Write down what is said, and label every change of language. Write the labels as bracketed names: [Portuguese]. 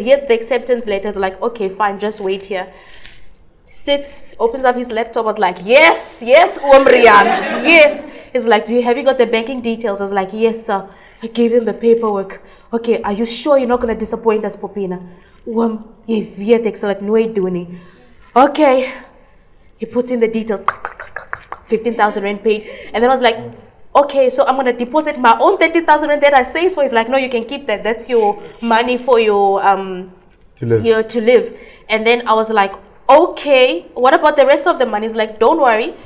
[English] Here's the acceptance letter. I was like, okay, fine, just wait here. Sits, opens up his laptop. I was like, yes, Oom Rian, yes. He's like, have you got the banking details? I was like, yes, sir. I gave him the paperwork. Okay, are you sure you're not going to disappoint us, Popina? [Afrikaans] Jy weet ek sal dit nooit doen nie. [English] Okay. He puts in the details. 15,000 rand paid. And then I was like, okay, so I'm going to deposit my own 30,000 rand that I saved for. He's like, no, you can keep that. That's your money for your to live. And then I was like, okay, what about the rest of the money? He's like, don't worry.